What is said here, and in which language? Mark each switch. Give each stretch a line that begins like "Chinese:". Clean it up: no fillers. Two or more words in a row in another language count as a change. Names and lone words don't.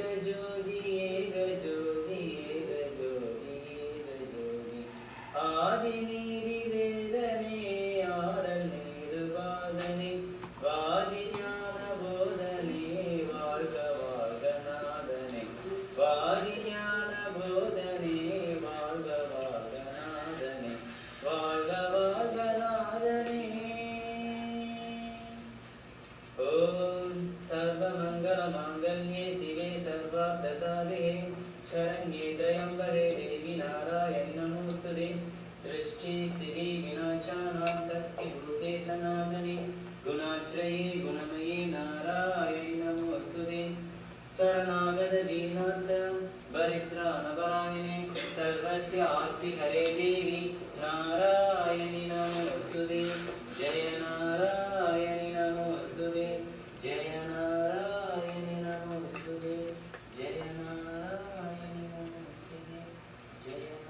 Tamil: ஜோதி ஏக ஜோதி ஏக ஜோதி ஏக ஜோதி ஆதி நீதி வேதனே ஆரல் நிருபாதனே வாதி ஞான போதனே வாழ்க வாழ்க நாதனே வாதி ஞான போதனே வாழ்க வாழ்க நாதனே வாழ்க வாழ்க நாதனே.
Sanskrit: ओम् सर्वमङ्गल माङ्गल्ये शिवे सर्वार्थसाधिके शरण्ये त्र्यम्बके देवी नारायणि नमोस्तुते सृष्टि स्थिति विनाशानां शक्तिभूते सनातने गुणाश्रये गुणमये नारायणि नमोस्तुते शरणागत दीनार्थ परित्राणपरायणे सर्वस्य आर्तिहरे देवी नारायणि नमोस्तुते जय नारायणि नमोस्तुते जय नारायणि नमोस्तुते जय नारायणि नमोस्तुते जय